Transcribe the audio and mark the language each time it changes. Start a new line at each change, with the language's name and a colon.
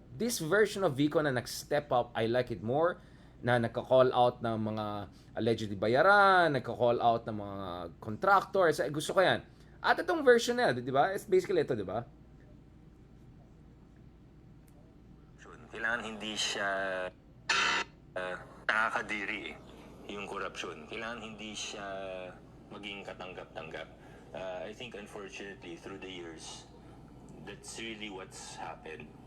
English: This version of Vico
Filipino: na nag-step up,
English: I like it more.
Filipino: Na nagka-call out ng mga allegedly bayaran, nagka-call out ng mga contractors. Gusto ko yan. At itong version na, di ba?
English: It's basically
Filipino: ito, di ba? Kailangan hindi siya nakakadiri yung korupsyon. Kailangan hindi siya maging katanggap-tanggap.
English: I think unfortunately through the years, that's really what's happened.